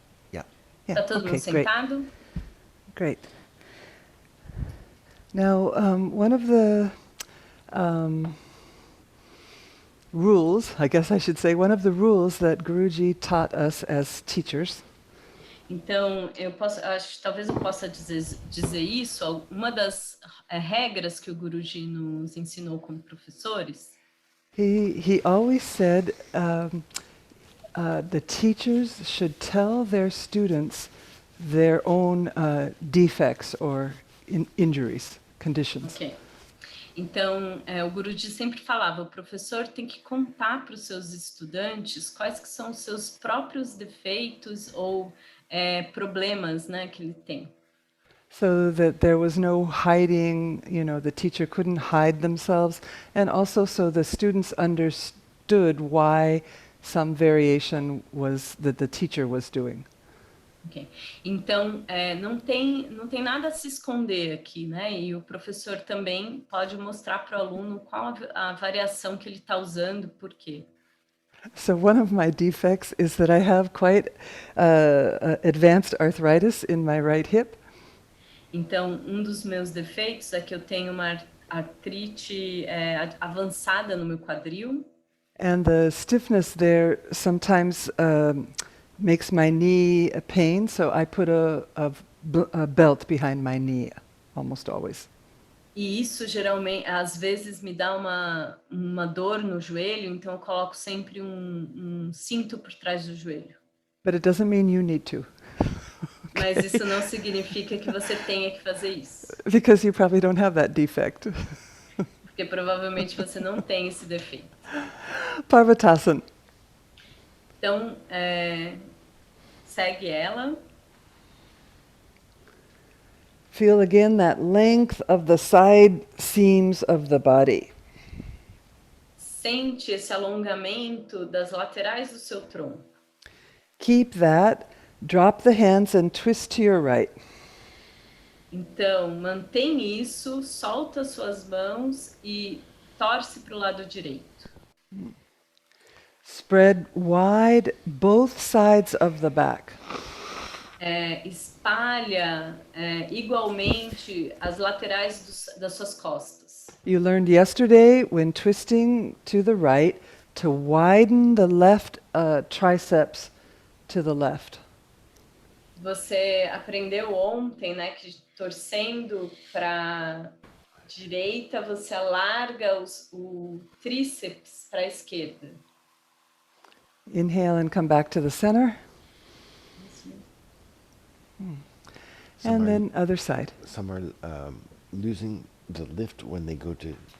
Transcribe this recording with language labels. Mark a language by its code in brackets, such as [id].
[en] Yeah. Yeah. [pt] Tá todo mundo [en] Okay, great. [pt] sentado? [en] Great. Now, one of the rules, I guess I should say, one of the rules that Guruji taught us as teachers [pt] Então, talvez eu possa dizer isso. Uma das regras que o Guruji nos ensinou como professores, [en] he always said the teachers should tell their students their own defects or injuries, conditions. ok. [pt] Então, o Guruji sempre falava, o professor tem que contar para os seus estudantes quais que são os seus próprios defeitos ou problemas, né, que ele tem. [en] So that there was no hiding, the teacher couldn't hide themselves, and also so the students understood why some variation was that the teacher was doing. Okay. [pt] Então, não tem nada a se esconder aqui, né? E o professor também pode mostrar para o aluno qual a variação que ele está usando, por quê. [en] So one of my defects is that I have quite advanced arthritis in my right hip. [pt] Então, um dos meus defeitos é que eu tenho uma artrite avançada no meu quadril. [en] And the stiffness there sometimes makes my knee a pain, so I put a belt behind my knee, almost always. [pt] E isso geralmente, às vezes, me dá uma dor no joelho, então eu coloco sempre um cinto por trás do joelho. [en] But it doesn't mean you need to. [pt] Mas isso não significa que você tenha que fazer isso. [en] Because you probably don't have that defect. [pt] Porque provavelmente você não tem esse defeito. [en] Parvatasana. [pt] Então, segue ela. [en] Feel again that length of the side seams of the body. [pt] Sente esse alongamento das laterais do seu tronco. [en] Keep that. Drop the hands and twist to your right. [pt] Então, mantém isso, solta suas mãos e torce para o lado direito. [en] Spread wide both sides of the back. [pt] Espalha igualmente as laterais das suas costas. [en] You learned yesterday when twisting to the right to widen the left triceps to the left. [pt] Você aprendeu ontem, né, que torcendo para direita você alarga o tríceps para a esquerda. [en] Inhale and come back to the center. And then other side. Some are losing the lift when they go to